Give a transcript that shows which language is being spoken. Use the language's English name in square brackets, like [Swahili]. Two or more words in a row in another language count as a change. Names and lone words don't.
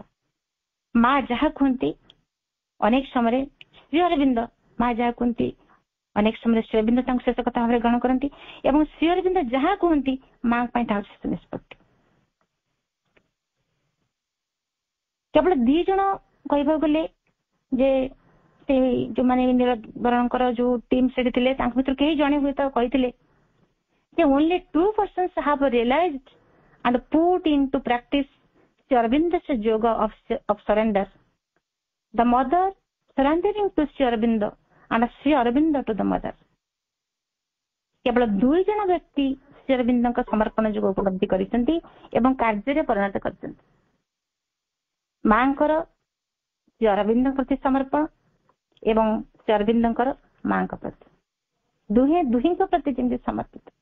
[Odia] ମା ଯାହା କୁହନ୍ତି ଅନେକ ସମୟରେ ଶ୍ରୀଅରବିନ୍ଦ, ମା ଯାହା କୁହନ୍ତି ଅନେକ ସମୟରେ ଶ୍ରୀଅରବିନ୍ଦ ତାଙ୍କୁ ଶେଷ କଥା ଭାବରେ ଗ୍ରହଣ କରନ୍ତି ଏବଂ ଶ୍ରୀଅରବିନ୍ଦ ଯାହା କୁହନ୍ତି ମା ପାଇଁ ତାହା ଶେଷ ନିଷ୍ପତ୍ତି। କେବଳ ଦି ଜଣ କହିବାକୁ ଗଲେ ଯେ ସେ ଯୋଉମାନେ ନିରବରଣଙ୍କର ଯୋଉ ଟିମ୍ ସେଠି ଥିଲେ ତାଙ୍କ ଭିତରୁ କେହି ଜଣେ ହୁଏତ କହିଥିଲେ ଯେ [English] only 2 persons have realized and put into practice Sri Aurobindo's yoga of surrender. The mother surrendering to Sri Aurobindo and Sri Aurobindo to the mother. [Odia] କେବଳ 2 ଜଣ ବ୍ୟକ୍ତି ଶ୍ରୀ ଅରବିନ୍ଦଙ୍କ ସମର୍ପଣ ଯୋଗ ଉପଲବ୍ଧି କରିଛନ୍ତି ଏବଂ କାର୍ଯ୍ୟରେ ପରିଣତ କରିଛନ୍ତି। ମାଙ୍କର ଶ୍ରୀ ଅରବିନ୍ଦଙ୍କ ପ୍ରତି ସମର୍ପଣ ଏବଂ ଶ୍ରୀ ଅରବିନ୍ଦଙ୍କର ମାଙ୍କ ପ୍ରତି, ଦୁହିଁଙ୍କ ପ୍ରତି ଯେମିତି ସମର୍ପିତ।